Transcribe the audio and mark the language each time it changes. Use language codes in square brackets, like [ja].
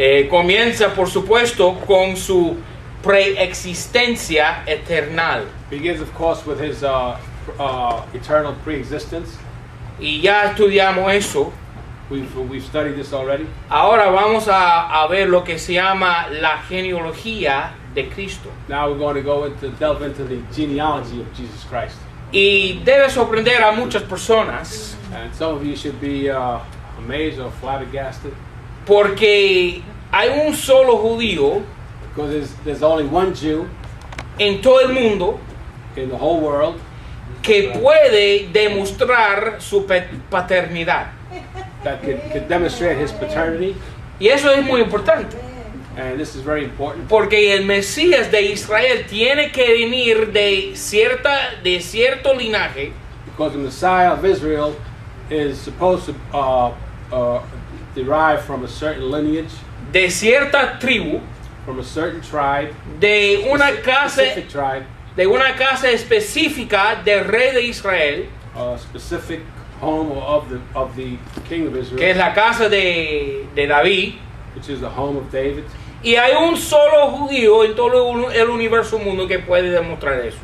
[es] Comienza, por supuesto, con su preexistencia eternal. [en] begins, of course, with his eternal pre-existence. [es] Y ya estudiamos eso. [en] We've studied this already. [es] Ahora vamos a ver lo que se llama la genealogía de Cristo. [en] Now we're going to delve into the genealogy of Jesus Christ. [es] Y debe sorprender a muchas personas [en] And some of you should be amazed or flabbergasted [es] porque hay un solo judío [en] because there's only one Jew [es] en todo el mundo [en] in the whole world [es] que puede demostrar su paternidad. [en] that could demonstrate his paternity, [es] Y eso es muy importante, [en] and this is very important [es] porque el Mesías de Israel tiene que venir de cierto linaje, [en] because the Messiah of Israel is supposed to derive from a certain lineage, [es] de cierta tribu, [en] from a certain tribe, [es] de una [en] specific tribe, [es] específica del rey de Israel, [en] a specific home of the king of Israel, [es] que es la casa de David. [en] which is the home of David. [es] Y hay un solo judío en todo el universo mundo que puede demostrar eso.